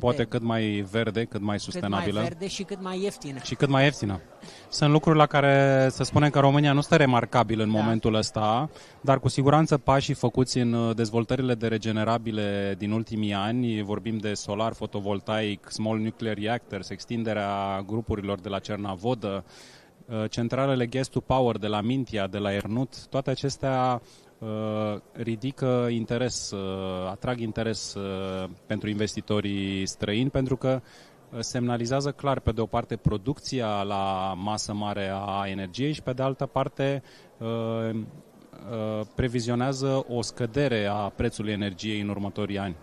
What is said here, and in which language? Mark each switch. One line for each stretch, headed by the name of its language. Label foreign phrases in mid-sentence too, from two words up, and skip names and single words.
Romanian: se poate cât mai verde, cât mai sustenabilă. Cât mai verde și cât mai ieftină. Și cât mai ieftină. Sunt lucruri la care să spunem că România nu stă remarcabil în momentul ăsta, dar cu siguranță pașii făcuți în dezvoltările de regenerabile din ultimii ani, vorbim de solar, fotovoltaic,
English: small nuclear reactors,
Romanian: extinderea grupurilor de la Cernavodă, centralele
English: gas to power
Romanian: de la Mintia, de la Ernut, toate acestea ridică interes, atrag interes pentru investitorii străini, pentru că semnalizează clar, pe de o parte, producția la masă mare a energiei și, pe de altă parte, previzionează o scădere a prețului energiei în următorii ani.